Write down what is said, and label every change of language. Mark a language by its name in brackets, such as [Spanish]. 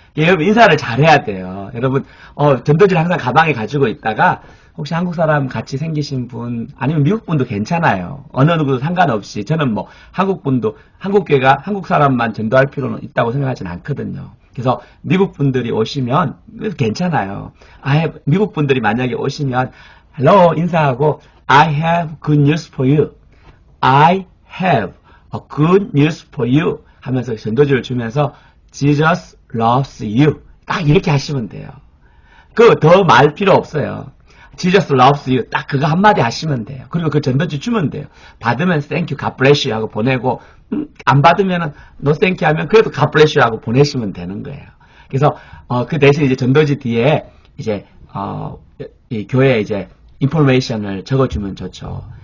[Korean] 여러분 인사를 잘해야 돼요. 여러분 전도지를 항상 가방에 가지고 있다가 혹시 한국 사람 같이 생기신 분 아니면 미국 분도 괜찮아요. 어느 누구도 상관없이 저는 뭐 한국 분도 한국 교회가 한국 사람만 전도할 필요는 있다고 생각하지는 않거든요. 그래서 미국 분들이 오시면 괜찮아요. 미국 분들이 만약에 오시면 [English] hello [Korean] 인사하고 [English] I have good news for you. I have a good news for you [Korean] 하면서 전도지를 주면서 [English] Jesus loves you. [Korean] 딱 이렇게 하시면 돼요. 더 말 필요 없어요. [English] Jesus loves you. [Korean] 딱 그거 한마디 하시면 돼요. 그리고 그 전도지 주면 돼요. 받으면 [English] thank you, God bless you [Korean] 하고 보내고, 안 받으면은 [English] no thank you [Korean] 하면 그래도 [English] God bless you [Korean] 하고 보내시면 되는 거예요. 그래서, 그 대신 이제 전도지 뒤에 이제, 이 교회 이제 인포메이션을 적어주면 좋죠.